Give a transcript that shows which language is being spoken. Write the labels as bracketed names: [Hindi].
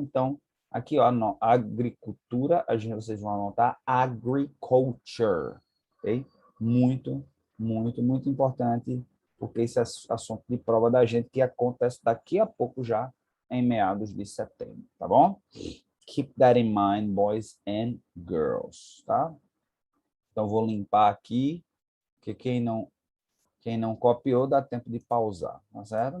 [Portuguese] Então, aqui, ó, agricultura, vocês vão anotar agriculture, ok? Muito, muito, muito importante, porque esse é assunto de prova da gente que acontece daqui a pouco já, em meados de setembro, tá bom? [English] Keep that in mind, boys and girls, tá? [Portuguese] Então, vou limpar aqui, que quem não copiou, dá tempo de pausar, tá certo?